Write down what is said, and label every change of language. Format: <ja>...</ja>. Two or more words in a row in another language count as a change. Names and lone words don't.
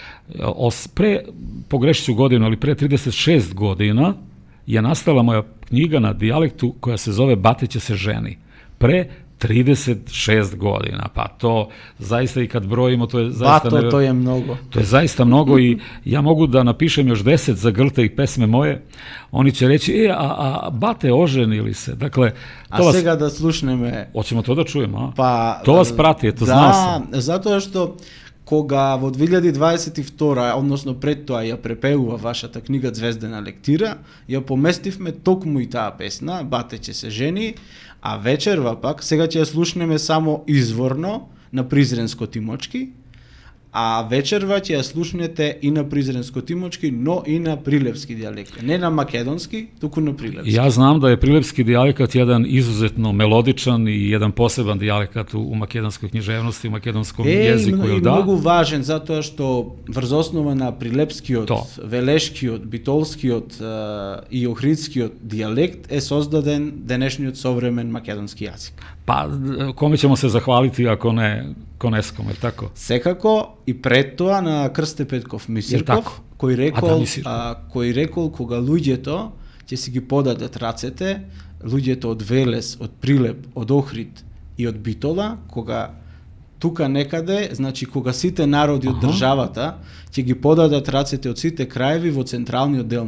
<sr>Pogrešit ću godinu, ali pre 36 godina je nastala moja knjiga na dijalektu koja se zove Bateće se ženi. Pre 36 godina, pa to zaista i kad brojimo, to je zaista... to je mnogo. To je zaista mnogo i ja mogu da napišem još 10 zagrltih pesme moje, oni će reći, a bate oženili se, dakle...</sr> <mk>A сега да слушнеме...</mk> <sr>Hoćemo to da čujemo, a? To vas prati, to znao sam.</sr> <mk>Да, затоа што кога во 2022, односно пред тоа ја препеува вашата книга Звездена лектира, ја поместивме токму и таа песна, Батеće се жени, а вечерва пак, сега ќе ја слушнеме само изворно на Призренско-Тимочки, а вечерва ќе ја слушнете и на Призренско-Тимочки, но и на прилепски дијалект. Не на македонски, туку на прилепски.</mk> <sr>Ja znam da je prilепski dijalekat jedan izuzetno melodičan i jedan poseban dijalekat u makedonskoj književnosti, u makedonskom jeziku, jel da?</sr> <mk>Многу важен, затоа што врз основа на прилепскиот, велешкиот, битолскиот и охридскиот дијалект е создаден денешниот современ македонски јазик.</mk> <sr>Pa kome ćemo se zahvaliti ako ne Koneskom, je li tako?</sr> <mk>Секако и пред тоа на Крсте Петков Мисирков, кој рекол кога луѓето ќе си ги подадат рацете, луѓето од Велес, од Прилеп, од Охрид и од Битола, кога тука некаде, значи кога сите народи од државата ќе ги подадат рацете од сите краеви во централниот дел</mk>